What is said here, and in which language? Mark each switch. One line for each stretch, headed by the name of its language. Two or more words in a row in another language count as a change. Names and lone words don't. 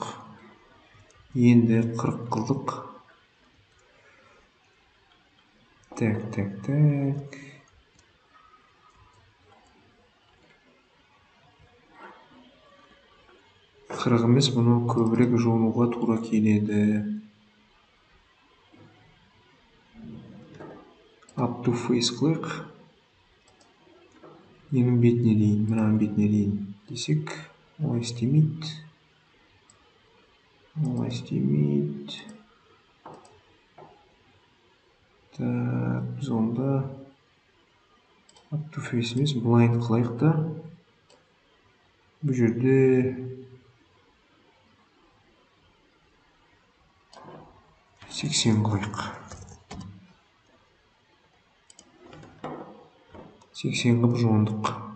Kazakh: Енді 40 қылдық. Так. 40 емес, бұны көбірек жонуға тура келеді.
English: Up to face
Kazakh: қылайық. Ненің бетіне дейін, мынаның бетіне дейін десек, олай істемейді. Так, біз онда
English: up to face
Kazakh: емес, blind қылайық та. Бұл жерде 80 қылайық. 80 қылып жондық.